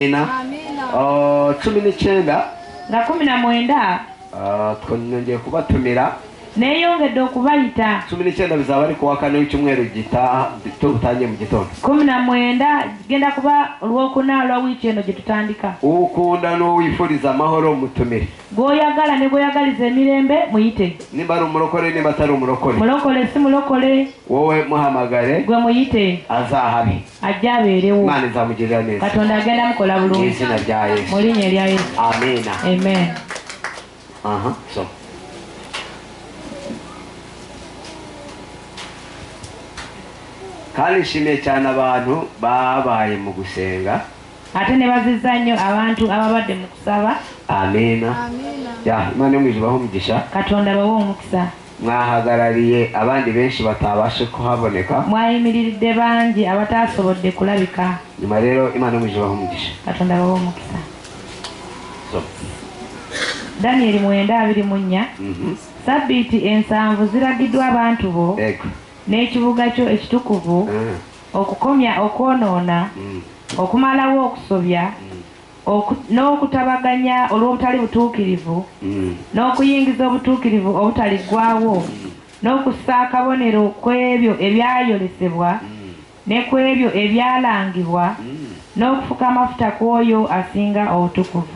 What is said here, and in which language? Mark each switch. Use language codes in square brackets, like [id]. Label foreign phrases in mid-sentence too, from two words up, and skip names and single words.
[rw] Amina. 19 [lg] nga 19 [rw] twongeye kubatumira [lg] neyongedde okubayita [rw] 19 bizaba ari kuwa kane w'icyumweru tutangiye mu gitondo [lg] 19 genda kuba olwokuna lwa wiiki eno gye tutandika. [rw] ukunda n'uwifuriza amahoro mutumire, [lg] gwoyagala ne gwoyagaliza emirembe muyite, [rw] nimba ari umurokore nimba atari umurokore, [lg] mulokole si mulokole [rw] wowe muhamagare [lg] gwe muyite [rw] azahabe [lg] ajja abeerewo. [rw] Imana izamugirira neza, [lg] Katonda agenda mukola bulungi [rw] mu izina rya Yesu, [lg] mu linnya erya Yesu. [rw] amina. [en] Amen. [rw] So kandi nshimiye cyane abantu babaye mu gusenga, [lg] ate ne bazizza nnyo abantu ababadde mu kusaba. amina. [rw] Imana yo mu ijuru ibahe umugisha, [lg] Katonda bawe omukisa. [rw] mwahagarariye abandi benshi batabashe kuhaboneka, [lg] mwayimiriridde bangi abatasobodde kulabika. [rw] nyuma rero Imana yo mu ijuru ibahe umugisha. [lg] Katonda bawe omukisa. Daniel 9:24 Sabbiiti 7 ziragiddwa abantu bo n'ekibuga kyo ekitukuvu okukomya okwonoona, okumalawo okusobya, n'okutabaganya olw'obutali butuukirivu, n'okuyingiza obutuukirivu obutaliggwaawo, n'okussa akabonero ku ebyo ebyayolesebwa ne ku ebyo ebyalangibwa, n'okufuka amafuta ku oyo asinga obutukuvu.